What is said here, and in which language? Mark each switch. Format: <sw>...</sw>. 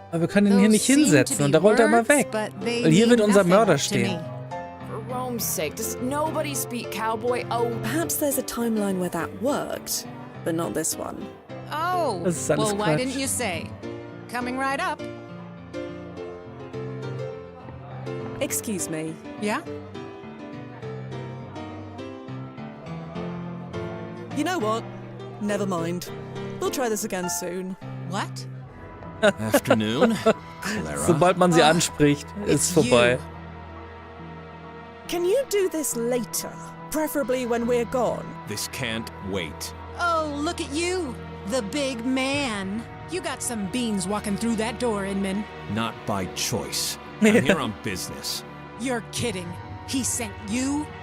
<de>aber wir können ihn hier nicht hinsetzen und da rollt er immer weg. Weil hier wird unser Mörder stehen.</de> <en>For Rome's sake, does nobody speak cowboy? Oh, Perhaps there's a timeline where that worked, but not this one. Oh,</en> <de>Das ist alles</de> <en>well, why</en> <de>Quatsch.</de> <en>didn't you say? Coming right up. Excuse me. Yeah? You know what? Never mind. We'll try this again soon. What? Afternoon, Clara.</en> <de>Sobald man sie anspricht, ist vorbei.</de> <en>Can you do this later? Preferably when we're gone. This can't wait. Oh, look at you, the big man. You got some beans walking through that door, Inman. Not by choice. I'm here on business. You're kidding. He sent you?</en>